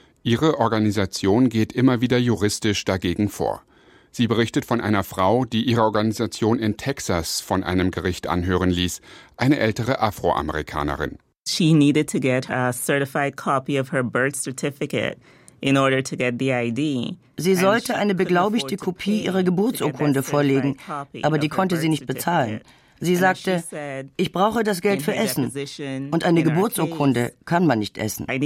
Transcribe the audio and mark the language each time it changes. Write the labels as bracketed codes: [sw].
[de] Ihre Organisation geht immer wieder juristisch dagegen vor. Sie berichtet von einer Frau, die ihre Organisation in Texas von einem Gericht anhören ließ, eine ältere Afroamerikanerin. [en] She needed to get a certified copy of her birth certificate in order to get the ID. [de] Sie sollte eine beglaubigte Kopie ihrer Geburtsurkunde vorlegen, aber die konnte sie nicht bezahlen. Sie sagte, ich brauche das Geld für Essen und eine Geburtsurkunde kann man nicht essen.